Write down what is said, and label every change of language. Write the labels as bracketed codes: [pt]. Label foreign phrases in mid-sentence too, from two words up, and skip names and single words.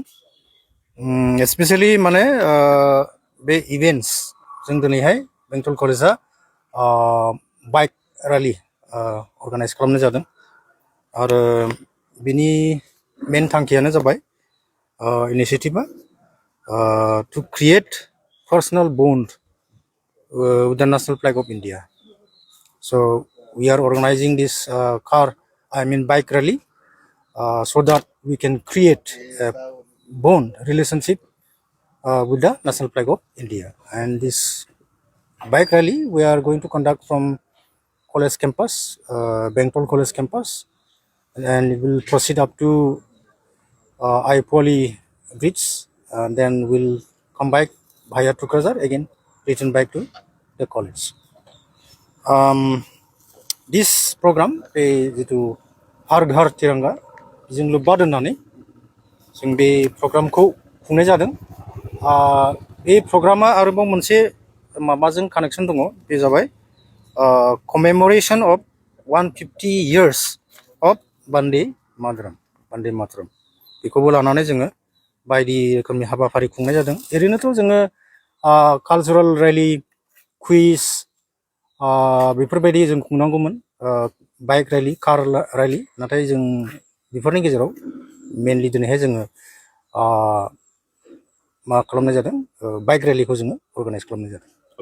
[brx] स्पेसियेलि माने बे इभेन्ट्स जों दिनैहाय बेंटल कलेजआ [en] bike rally organize [brx] खालामनाय जादों आरो बिनि मेन थांखियानो जाबाय [en] initiative to create personal bond with the national flag of India. So we are organizing this bike rally so that we can create a bond relationship with the national flag of India. And this bike rally we are going to conduct from college campus, Bengtol College campus, and it will proceed up to Aipoli Bridge, and then we'll come back via Tukrajar again, return back to the college. This program [brx] बे जितु हर घर तिरंगा जों लोब्बा दोननानै जों बे प्रग्रामखौ खुंनाय जादों। बे प्रग्रामा आरोबाव मोनसे माबाजों कानेक्सन दङ, बे जाबाय [en] commemoration of 150 years of [brx] वन्दे मातरम बेखौबो लानानै जोङो बायदि रोखोमनि हाबाफारि खुंनाय जादों। ओरैनोथ' जोङो [en] cultural rally, [brx] कुइज बेफोरबायदि जों खुंनांगौमोन, [en] bike rally, car rally, [brx] नाथाय जों बेफोरनि गेजेराव मेनलि दिनैहाय जोङो मा खालामनाय जादों, बाइक रेलिखौ जोङो अर्गानाइज खालामनाय जादों।